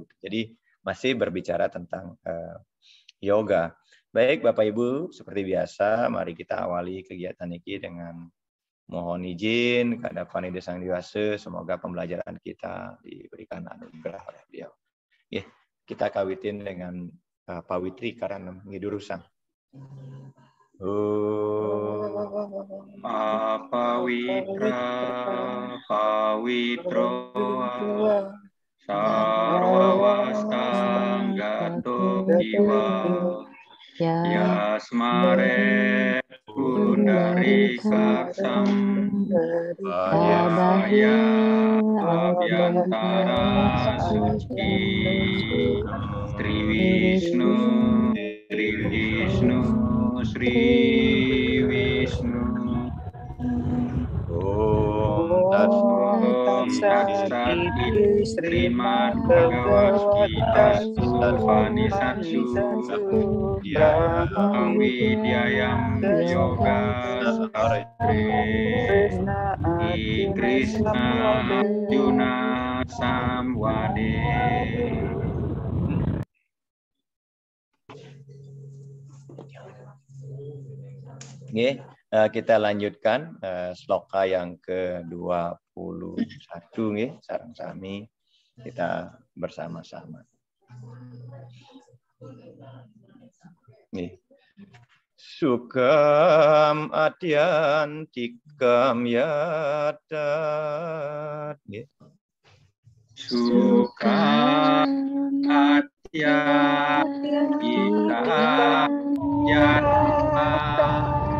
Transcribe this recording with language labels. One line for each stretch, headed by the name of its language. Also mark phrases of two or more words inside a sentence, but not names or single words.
Indonesian: Jadi masih berbicara tentang yoga. Baik Bapak Ibu, seperti biasa, mari kita awali kegiatan ini dengan mohon izin kepada Panitia Sang Dewasa, semoga pembelajaran kita diberikan anugerah oleh beliau. Ya, kita kawitin dengan Pawitri karena ngidurusang.
Sanskrit: Apawitra pawitro sarwawastang gato kiwa yasmare kundari karsam Abhaya Abhyantara Suci Trivishnu Sri Vishnu Om Tatsat Srimad Bhagavad Gita Upanishadsu Yang Vidyayam Yoga Krishna Arjuna Samwade.
Indonesian: Oke, kita lanjutkan sloka yang ke-21 nggih,
Balinese: sareng sami
Indonesian: kita bersama-sama. Nggih.
Sanskrit: Sukam adyantikam yadat. Nggih. Sukam adyantikam yadat.